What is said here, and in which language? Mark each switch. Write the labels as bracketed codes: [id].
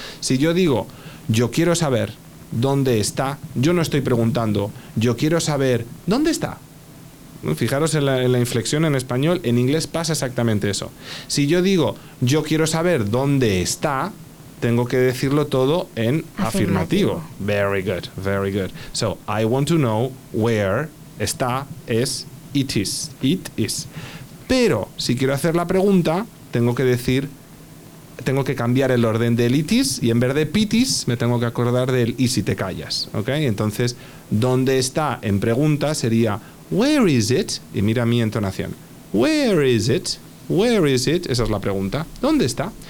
[es] Si yo digo, yo quiero saber dónde está, yo no estoy preguntando, yo quiero saber dónde está. Fijaros en la inflexión en español, en inglés pasa exactamente eso. Si yo digo, yo quiero saber dónde está, tengo que decirlo todo en afirmativo. [en] Very good, very good. So, I want to know where está, es, it is. It is. [es] Pero, si quiero hacer la pregunta, tengo que cambiar el orden del it is, y en vez de pitis, me tengo que acordar del y si te callas. ¿Okay? Entonces, ¿dónde está? En pregunta sería, where is it? Y mira mi entonación. Where is it? Where is it? Esa es la pregunta. ¿Dónde está?